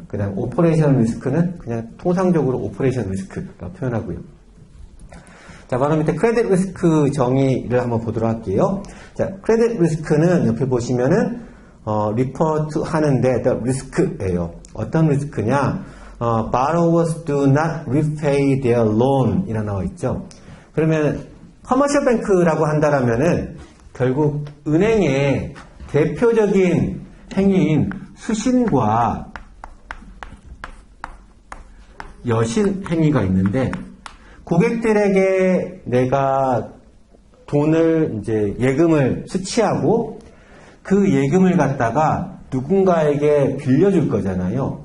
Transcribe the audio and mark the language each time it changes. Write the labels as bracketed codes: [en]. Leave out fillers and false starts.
[ko] 그 다음에 오퍼레이션 리스크는 그냥 통상적으로 오퍼레이션 리스크라고 표현하고요. 자, 바로 밑에 크레딧 리스크 정의를 한번 보도록 할게요. 자, 크레딧 리스크는 옆에 보시면은 리포트 하는데 [en] the risk [ko] 예요. 어떤 리스크냐? [en] borrowers do not repay their loan [ko] 이라 나와 있죠. 그러면 커머셜 뱅크라고 한다라면은 결국 은행의 대표적인 행위인 수신과 여신 행위가 있는데 고객들에게 내가 돈을 이제 예금을 수취하고 그 예금을 갖다가 누군가에게 빌려줄 거잖아요.